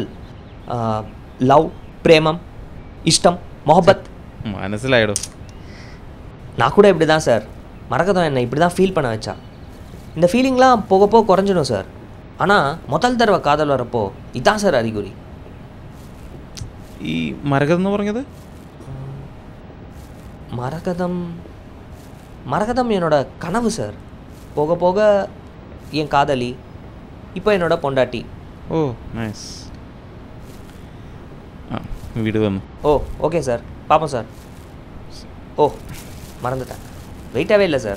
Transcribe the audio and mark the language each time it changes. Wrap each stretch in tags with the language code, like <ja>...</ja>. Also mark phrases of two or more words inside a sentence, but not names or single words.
<ta>லவ், பிரேமம், இஷ்டம், மொஹபத்.</ta> <ml>മനസ്സിലായിடும்.</ml> <ta>நான் கூட இப்படி தான் சார். மரகதம் என்னை இப்படி தான் ஃபீல் பண்ண வச்சா. இந்த ஃபீலிங்லாம் போக போக குறைஞ்சிடும் சார். ஆனால் முதல் தடவை காதல் வரப்போ இதான் சார் அறிகுறி.</ta> <ml>ഈ മരകതം എന്ന് പറഞ്ഞത്?</ml> <ta>மரகதம் என்னோட கனவு சார். போக போக என் காதலி, இப்போ என்னோட பொண்டாட்டி. ஓ நைஸ். வீடு வந்து. ஓ ஓகே சார், பார்ப்போம் சார். ஓ மறந்துட்டேன், வெயிட்டாகவே இல்லை சார்.</ta>